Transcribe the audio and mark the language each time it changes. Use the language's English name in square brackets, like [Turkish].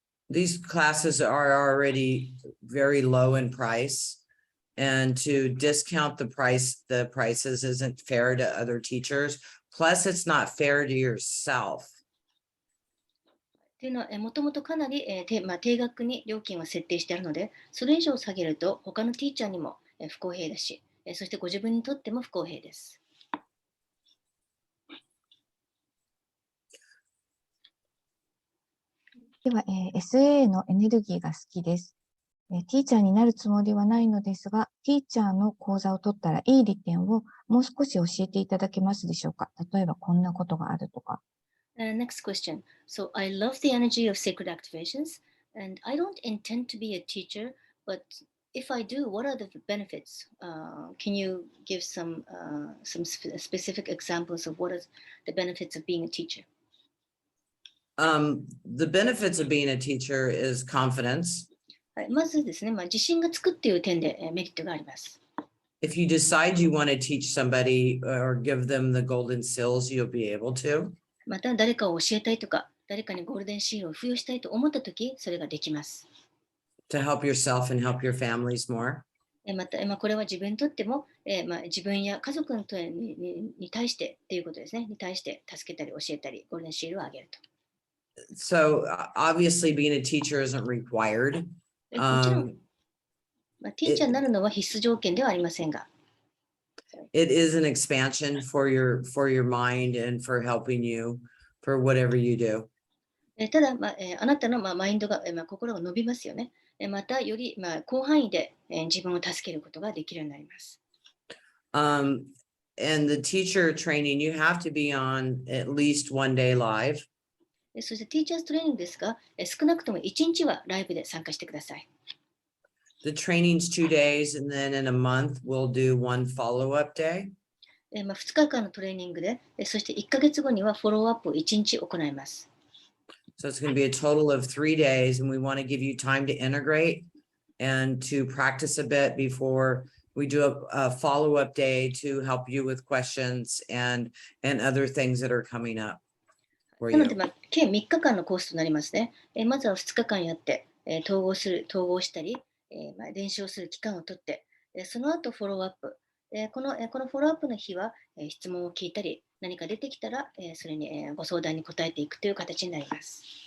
[English] These classes are already very low in price, and to discount the prices isn't fair to other teachers. Plus, it's not fair to yourself. [Japanese] というのは、もともとかなり、定額に料金は設定してあるので、それ以上下げると他のティーチャーにも不公平だし、そしてご自分にとっても不公平です。では、SA のエネルギーが好きです。ティーチャーになるつもりはないのですが、ティーチャーの講座を取ったらいい利点をもう少し教えていただけますでしょうか。例えばこんなことがあるとか。 [English] Next question. So, I love the energy of sacred activations, and I don't intend to be a teacher, but if I do, what are the benefits? Can you give some specific examples of what is the benefits of being a teacher? The benefits of being a teacher is confidence. [Japanese] はい、まずですね、自信がつくっていう点でメリットがあります。 [English] If you decide you want to teach somebody or give them the golden seals, you'll be able to. [Japanese] また誰かを教えたいとか、誰かにゴールデンシールを付与したいと思ったとき、それができます。 [English] To help yourself and help your families more. [Japanese] また、これは自分にとっても、自分や家族に対してっていうことですね。に対して助けたり教えたり、ゴールデンシールをあげると。 [English] So obviously being a teacher isn't required. [Japanese] もちろん、ティーチャーになるのは必須条件ではありませんが。 [English] It is an expansion for your mind and for helping you for whatever you do. [Japanese] ただ、あなたのマインドが、心が伸びますよね。また、より広範囲で自分を助けることができるようになります。 [English] And the teacher training, you have to be on at least one day live. [Japanese] そして、ティーチャーズトレーニングですが、少なくとも1日はライブで参加してください。 [English] The training's 2 days, and then in a month, we'll do one follow-up day. [Japanese] 2日間のトレーニングで、そして1ヶ月後にはフォローアップを1日行います。 [English] So it's going to be a total of 3 days, and we want to give you time to integrate and to practice a bit before we do a follow-up day to help you with questions and other things that are coming up for [Japanese] なの [English] you. [Japanese] で、計3日間のコースとなりますね。まずは2日間やって、統合したり、練習をする期間をとって、その後フォローアップ。このフォローアップの日は、質問を聞いたり、何か出てきたら、それに、ご相談に答えていくという形になります。